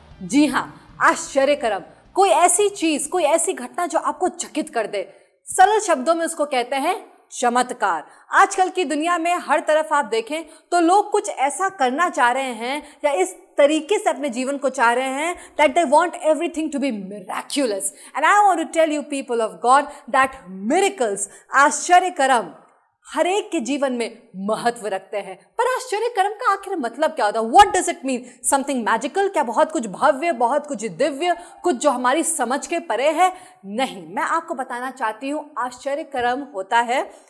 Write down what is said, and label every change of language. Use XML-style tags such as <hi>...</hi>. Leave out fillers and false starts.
<hi>जी हाँ, आश्चर्यकरम। कोई ऐसी चीज, कोई ऐसी घटना जो आपको चकित कर दे। सरल शब्दों में उसको कहते हैं चमत्कार। आजकल की दुनिया में हर तरफ आप देखें तो लोग कुछ ऐसा करना चाह रहे हैं या इस तरीके से अपने जीवन को चाह रहे हैं</hi> <en>that they want everything to be miraculous. And I want to tell you people of God that miracles, आश्चर्यकरम,</en> <hi>हर एक के जीवन में महत्व रखते हैं। पर आश्चर्यकरम का आखिर मतलब क्या होता है?</hi> <en>What does it mean? Something magical?</en> <hi>क्या बहुत कुछ भव्य, बहुत कुछ दिव्य, कुछ जो हमारी समझ के परे है? नहीं, मैं आपको बताना चाहती हूँ आश्चर्यकरम होता है।</hi>